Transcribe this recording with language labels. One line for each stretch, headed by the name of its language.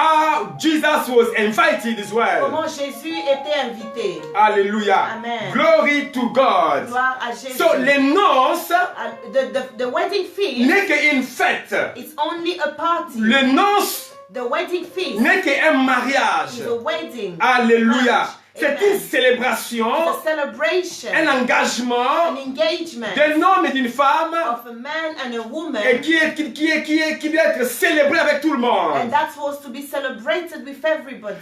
English: How Jesus was invited as well.
French: Comment Jésus était invité.
English: Hallelujah. Amen. Glory to God.
French: Gloire à Jésus. So les noces
English: The wedding feast,
French: n'est qu'une fête.
English: it's only a party.
French: Les noces
English: The wedding feast
French: n'est qu'un mariage.
English: is a wedding.
French: Alléluia. C'est
English: Amen.
French: une célébration,
English: It's a celebration,
French: un engagement
English: an engagement
French: d'un homme et d'une femme
English: of a man and a woman,
French: et qui doit être célébré avec tout le monde.
English: and that's supposed to be celebrated with everybody.